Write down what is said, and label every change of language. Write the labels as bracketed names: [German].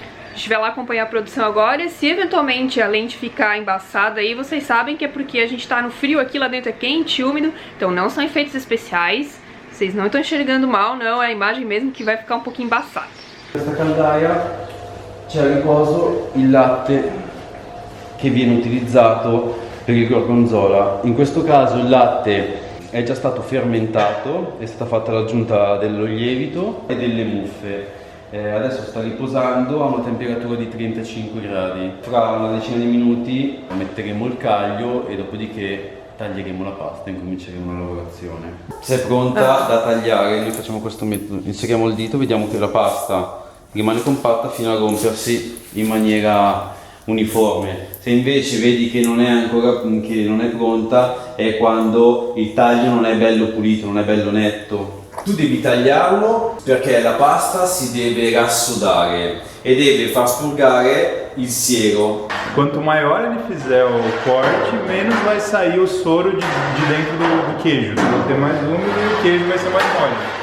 [Portuguese] A gente vai lá acompanhar a produção agora. Se eventualmente a lente ficar embaçada aí, vocês sabem que é porque a gente tá no frio aqui, lá dentro é quente, úmido. Então não são efeitos especiais. Vocês não estão enxergando mal, não. É a imagem mesmo que vai ficar um pouquinho embaçada. [Italian] Nesta caldaia c'è a riposo il latte che viene utilizzato per il gorgonzola. In questo caso il latte è già stato fermentato, è stata fatta l'aggiunta dello lievito e delle muffe. Adesso sta riposando a una temperatura di 35 gradi. Fra una decina di minuti metteremo il caglio e dopodiché taglieremo la pasta e incominceremo la lavorazione. Se è pronta da tagliare, noi facciamo questo metodo: inseriamo il dito, vediamo che la pasta rimane compatta fino a rompersi in maniera uniforme. Se invece vedi che non è ancora pronta, è quando il taglio non è bello pulito, non è bello netto. Tu devi tagliarlo perché la pasta si deve rassodare e deve far spurgare il siero. [Portuguese] Quanto maior ele fizer o corte, menos vai sair o soro de dentro do queijo. Vai ter mais úmido e o queijo vai ser mais mole.